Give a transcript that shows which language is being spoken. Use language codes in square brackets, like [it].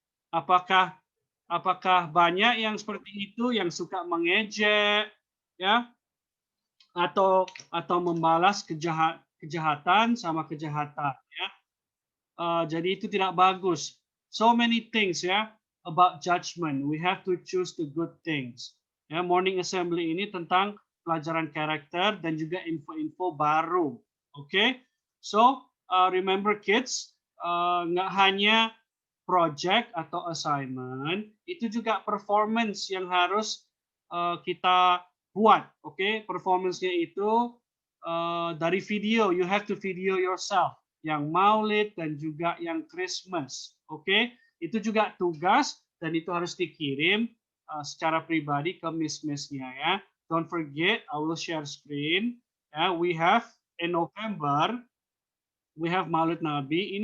[id] Apakah apakah banyak yang seperti itu yang suka mengejek ya, atau membalas kejahatan sama kejahatan ya. Jadi itu tidak bagus. [en] So many things ya about judgment. We have to choose the good things. [id] Ya, morning assembly ini tentang pelajaran karakter dan juga info-info baru. Oke, okay? [en] So remember kids, [id] nggak hanya project atau assignment, itu juga performance yang harus kita buat. Oke, okay? Performance-nya itu dari video. [en] You have to video yourself [id] yang Maulid dan juga yang Christmas. Oke, itu juga tugas dan itu harus dikirim secara pribadi ke miss-missnya ya. [en] Don't forget, I will share screen. We have in November, we have Maulid Nabi.